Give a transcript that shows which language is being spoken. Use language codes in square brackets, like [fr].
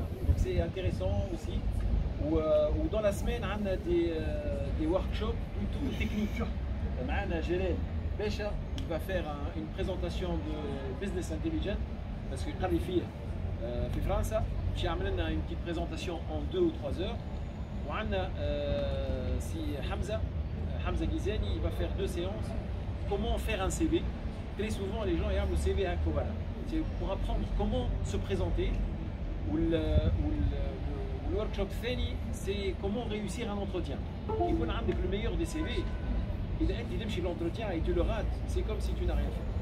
[fr] Donc c'est intéressant aussi. Ou dans la semaine, on a des workshops plutôt techniques. [ar] معنا [fr] جلال باشا il va faire une présentation de business intelligence parce qu'il [ar] قال لي فيه في فرنسا باش يعمل لنا [fr] une petite présentation en 2 ou 3 heures. [ar] وعندنا سي [fr] حمزه غيزاني il va faire 2 séances. Comment faire un CV. Très souvent les gens [ar] يعملوا CV هكا [fr] voilà. C'est pour apprendre comment se présenter. Ou le workshop [ar] الثاني [fr] c'est comment réussir un entretien. [ar] يكون عندك [fr] le meilleur des CV. [ar] إذا أنت تمشي [fr] l'entretien et tu le rates, c'est comme si tu n'as rien fait.